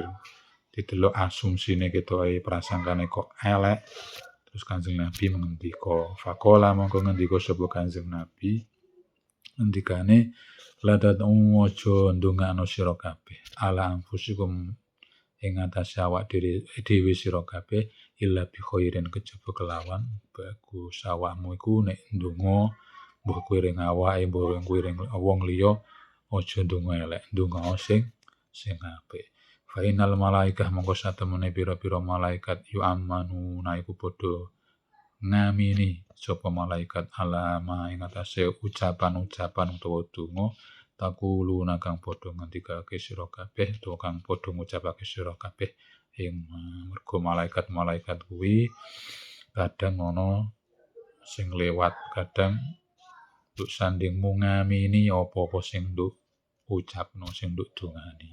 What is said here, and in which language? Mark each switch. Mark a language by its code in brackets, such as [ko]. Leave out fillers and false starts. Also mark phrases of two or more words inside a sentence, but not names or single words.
[jv] Didelok asumsine ketoke prasangkane kok elek. Terus Kanjeng Nabi ngendika, faqala mongko ngendika sapa Kanjeng Nabi ngendikane [ar] لا تدعوا [jv] aja ndongakno sira kabeh [ar] على أنفسكم [jv] ing atase awak dhewe sira kabeh [ar] إلا بخير [jv] kejaba kelawan bagus. Awakmu iku nek ndonga mbuh kuwi ring awake mbuh kuwi ring wong liya aja ndonga elek, ndonga sing apik. [ar] فإن الملائكة [jv] mongko satemene pira-pira malaikat [ar] يؤمنون [jv] iku padha ngamini sapa malaikat alama ing atase ucapan-ucapan utawa donga takuluna kang padha ngendikake sira kabeh utawa kang padha ngucapake sira kabeh ing mergo malaikat-malaikat kuwi kadang ana sing lewat, kadang nduk sandingmu ngamini apa-apa sing nduk ucapno, sing nduk dongani.